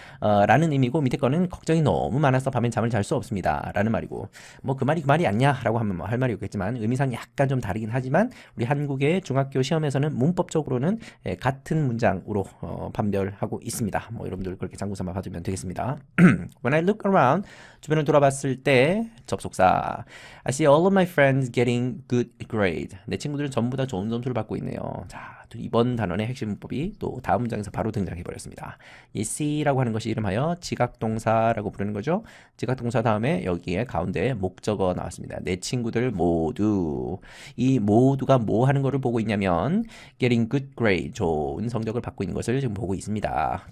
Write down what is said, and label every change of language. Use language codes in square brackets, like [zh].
[ko] 라는 의미고 밑에 거는 걱정이 너무 많아서 밤에 잠을 잘 수 없습니다. 라는 말이고 뭐 그 말이 아니야 라고 하면 뭐 할 말이 없겠지만 의미상 약간 좀 다르긴 하지만 우리 한국의 중학교 시험에서는 문법적으로는 같은 문장으로 판별하고 있습니다. 뭐 여러분들 그렇게 참고삼아 봐주면 되겠습니다. [en] When I look around [ko] 주변을 돌아봤을 때 접속사 [en] I see all of my friends getting good grade [ko] 내 친구들은 전부 다 좋은 점수를 받고 있네요. 자, 이번 단원의 핵심 문법이 또 다음 문장에서 바로 등장해 버렸습니다. 이 see라고 하는 것이 이름하여 지각동사라고 부르는 거죠. 지각동사 다음에 여기에 가운데 목적어 나왔습니다. 내 친구들 모두 이 모두가 뭐 하는 거를 보고 있냐면 [en] getting good grade [ko] 좋은 성적을 받고 있는 것을 지금 보고 있습니다.